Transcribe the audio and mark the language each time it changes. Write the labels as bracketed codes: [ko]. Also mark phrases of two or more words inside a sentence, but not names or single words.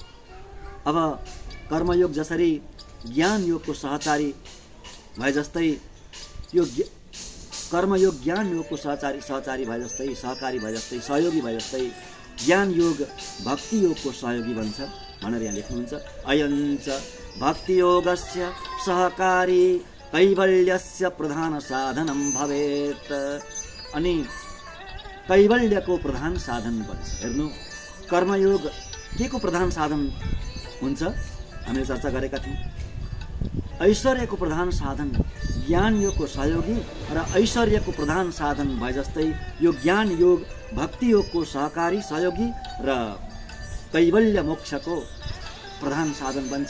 [ne] अब कर्मयोग जसरी ज्ञान योगको सहचारी भए जस्तै, यो कर्मयोग ज्ञान योगको सहचारी भए जस्तै, सहकारी भए जस्तै, सहयोगी भए जस्तै, ज्ञान योग भक्ति योगको सहयोगी बन्छ भनेर यहाँ लेख्नुहुन्छ। [sa] अयञ्च भक्ति योगस्य सहकारी कैवल्यस्य प्रधान साधनम भवेत्। [ne] अनि कैवल्यको प्रधान साधन बन्छ। हेर्नु, कर्मयोग के को प्रधान साधन हुन्छ हामीले चर्चा गरेका थियौँ। ऐश्वर्यको प्रधान साधन ज्ञान योगको सहयोगी र ऐश्वर्यको प्रधान साधन भए जस्तै यो ज्ञान योग भक्ति योगको सहकारी सहयोगी र कैवल्य मोक्षको प्रधान साधन बन्छ।